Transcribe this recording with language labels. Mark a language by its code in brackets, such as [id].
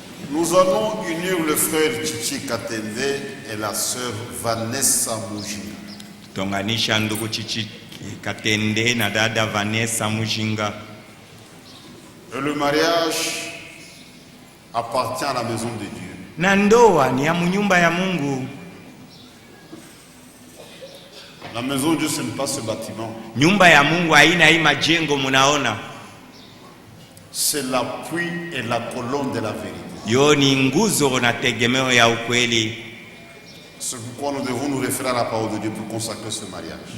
[fr] Nous allons unir le frère Chichi Katende et la sœur Vanessa Mujinga. [sw] Tonganisha ndugu Chichi Katende na dada Vanessa Mujinga. [fr] Et le mariage appartient à la maison de Dieu. [sw] Na ndoa ni ya nyumba ya Mungu. [fr] La maison de Dieu, ce n'est pas ce bâtiment. [sw] Nyumba ya Mungu haina hii majengo munaona. [fr] C'est l'appui et la colonne de la vérité. [sw] Yo ni nguzo na tegemeo ya ukweli. [fr] C'est pourquoi nous devons nous référer à la parole de Dieu pour consacrer ce mariage.